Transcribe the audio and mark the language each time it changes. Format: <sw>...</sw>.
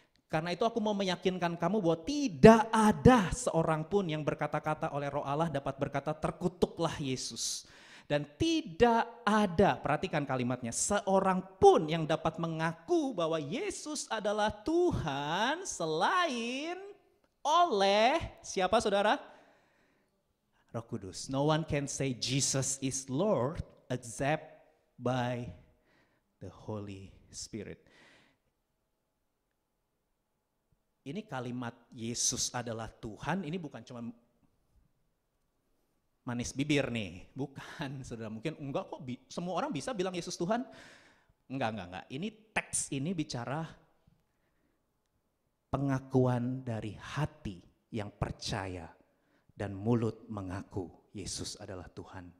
<id>Karena itu aku mau meyakinkan kamu bahwa tidak ada seorang pun yang berkata-kata oleh Roh Allah dapat berkata terkutuklah Yesus. Dan tidak ada, perhatikan kalimatnya, seorang pun yang dapat mengaku bahwa Yesus adalah Tuhan selain oleh siapa, saudara? Roh Kudus.</id> <en>No one can say Jesus is Lord except by the Holy Spirit.</en> <id>Ini kalimat Yesus adalah Tuhan, ini bukan cuma manis bibir nih, bukan, saudara. Mungkin enggak kok, semua orang bisa bilang Yesus Tuhan. Enggak. Ini teks ini bicara pengakuan dari hati yang percaya dan mulut mengaku Yesus adalah Tuhan.</id>